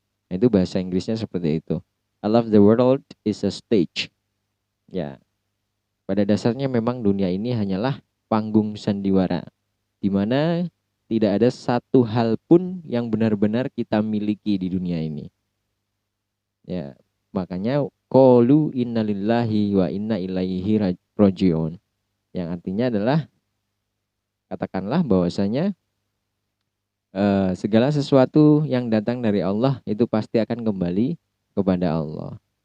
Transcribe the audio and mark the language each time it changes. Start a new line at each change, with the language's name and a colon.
Indonesian: Nah, itu bahasa Inggrisnya seperti itu.
English: All of the world is a stage.
Indonesian: Ya, pada dasarnya memang dunia ini hanyalah panggung sandiwara, di mana tidak ada satu hal pun yang benar-benar kita miliki di dunia ini. Ya, makanya
Arabic: qalu innalillahi wa inna ilaihi rajiun,
Indonesian: yang artinya adalah katakanlah bahwasanya segala sesuatu yang datang dari Allah itu pasti akan kembali kepada Allah.